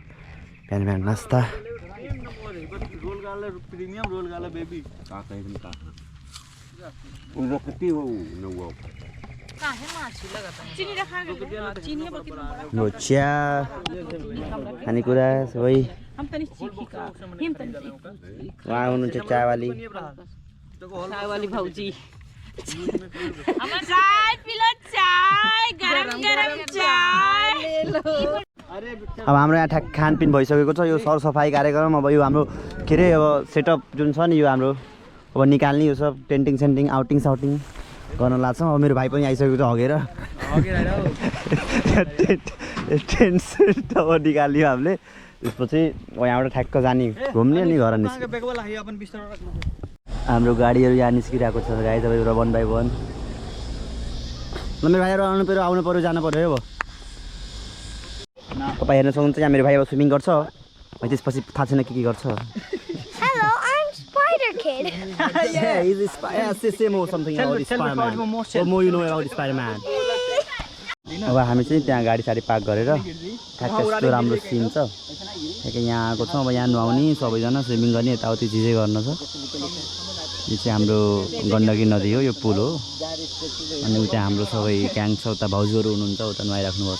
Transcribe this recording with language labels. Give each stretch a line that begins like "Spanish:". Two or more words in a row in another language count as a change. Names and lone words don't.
Nepali: बिहान बिहान नास्ता चिया खानेकुरा सबै उहाँ हुनुहुन्छ चायवाली
Hindi: भाउजी चाय पिलो, चाय गरम गरम चाय ले लो।
Nepali: अब हाम्रो यहाँ ठ्याक खानपिन भइसकेको छ। यो सरसफाइ कार्यक्रम अब यो हाम्रो के अरे अब सेटअप जुन छ नि यो हाम्रो अब निकाल्ने यो सब टेन्टिङ सेन्टिङ आउटिङ साउटिङ गर्न लाग्छौँ। अब मेरो भाइ पनि आइसकेको छ हगेर टेन्ट सेन्ट अब निकाल्यो हामीले। त्यसपछि यहाँबाट ठ्याक्क जाने घुम्ने अनि घर हाम्रो गाडीहरू यहाँ निस्किरहेको छ गाडी तपाईँको 1 by 1। मेरो भाइहरू आउनु पऱ्यो जानु पऱ्यो अब तपाईँ हेर्न सक्नुहुन्छ। यहाँ मेरो भाइ अब स्विमिङ गर्छ, त्यसपछि थाहा छैन के गर्छ।
English: Hello, I'm Spider Kid. Yeah, he's same or something about Spider-Man. What more you know about Spider-Man?
Nepali: अब हामी चाहिँ त्यहाँ गाडी साडी पार्क गरेर ठ्याक्कै यस्तो राम्रो सिन छ। ठ्याक्कै यहाँ आएको छौँ। अब यहाँ नुहाउने सबैजना स्विमिङ गर्ने यताउति चिजै गर्न छ। यो चाहिँ हाम्रो गण्डकी नदी हो, यो पुल हो। अनि उता हाम्रो सबै ग्याङ छ, उता भाउजूहरू हुनुहुन्छ, उता नुहाइराख्नुपर्छ।